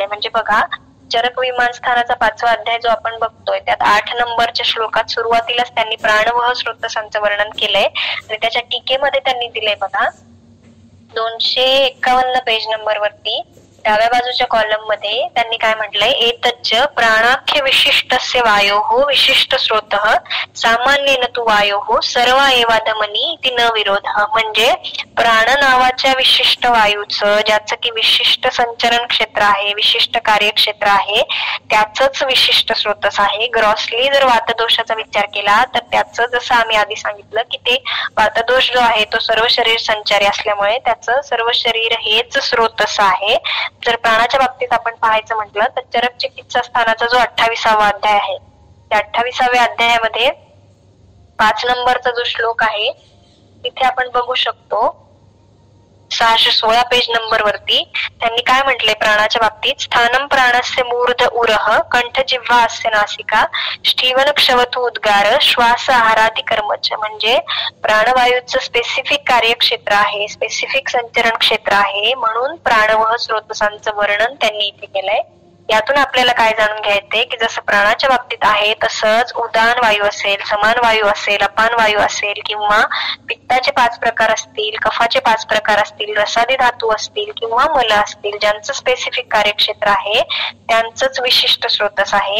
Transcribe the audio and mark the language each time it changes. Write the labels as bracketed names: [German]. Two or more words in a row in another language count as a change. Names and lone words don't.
[Marathi] म्हणजे बघा चरक विमानस्थानाचा 5वा अध्याय जो आपण बघतोय त्यात 8 नंबरच्या श्लोकात सुरुवातीलाच त्यांनी प्राणवह स्रोतसांचं वर्णन केलंय आणि त्याच्या टीकेमध्ये त्यांनी दिलंय बघा 251 [English] page number [Marathi] वरती डाव्या बाजूच्या कॉलम मध्ये त्यांनी काय म्हटलंय, [Sanskrit] एतच्च प्राणाख्य विशिष्टस्य वायोः विशिष्ट स्रोतः सामान्येन तु वायोः सर्वा एवा धमनी इति न विरोधः. [Marathi] म्हणजे प्राण नावाच्या विशिष्ट वायूचं ज्याचं की विशिष्ट संचरण क्षेत्र आहे, विशिष्ट कार्यक्षेत्र आहे, त्याचंच विशिष्ट स्रोतस आहे. ग्रॉसली जर वातदोषाचा विचार केला तर त्याचं जसं आम्ही आधी सांगितलं की ते वातदोष जो आहे तो सर्व शरीर संचारी असल्यामुळे त्याचं सर्व शरीर हेच स्रोतस आहे. जर प्राणाच्या बाबतीत आपण पाहायचं म्हटलं तर चरक चिकित्सा स्थानाचा जो 28वा अध्याय आहे त्या 28व्या अध्यायामध्ये 5 नंबरचा जो श्लोक आहे तिथे आपण बघू शकतो 616 [English] page number [Marathi] वरती त्यांनी काय म्हटलंय प्राणाच्या बाबतीत, [Sanskrit] स्थानम प्राणस्य मूर्ध उरह कंठ जिव्हा अस्य नासिका स्टीवन क्षवतु उद्गार श्वास आहारादी कर्मच. [Marathi] म्हणजे प्राणवायूचं स्पेसिफिक कार्यक्षेत्र आहे, स्पेसिफिक संचरण क्षेत्र आहे, म्हणून प्राणवह स्रोतसांचं वर्णन त्यांनी इथे केलंय. यातून आपल्याला काय जाणून घ्यायचंय की जसं प्राणाच्या बाबतीत आहे तसंच उदान वायू असेल, समान वायू असेल, अपान वायू असेल किंवा पित्ताचे 5 प्रकार असतील, कफाचे 5 प्रकार असतील, रसादी धातू असतील किंवा मल असतील, ज्यांचं स्पेसिफिक कार्यक्षेत्र आहे त्यांचंच विशिष्ट स्रोतस आहे.